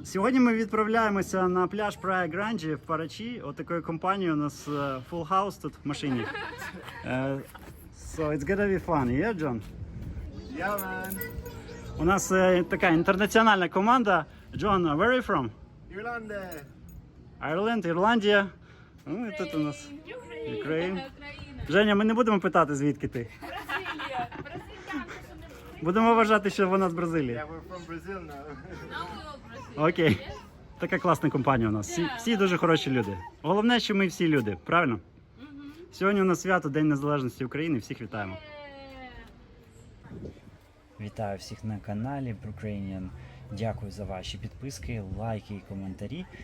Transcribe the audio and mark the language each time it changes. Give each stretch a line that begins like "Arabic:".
Ukrainian: Сьогодні ми відправляємося на пляж Praia Grande в Парачі. Отакою компанією у нас
English: full house
Ukrainian: тут в машині.
English: So it's gonna be fun, yeah, John? Yeah, man.
Ukrainian: У нас така інтернаціональна команда.
English: John, where are you from?
Ukrainian: Ірландія. Ireland, Ірландія. Ну і тут у нас Ukraine. Женя, ми не будемо питати, звідки ти. Бразилія. Бразильянка, що не Будемо вважати, що вона з Бразилії.
English: Yeah, we're from Brazil now.
Ukrainian: Окей. Така класна компанія у нас. Всі дуже хороші люди. Головне, що ми всі люди, правильно? Сьогодні у нас свято, День Незалежності України. Всіх вітаємо. Вітаю всіх на каналі Ukrainian. Дякую за ваші підписки, лайки і коментарі.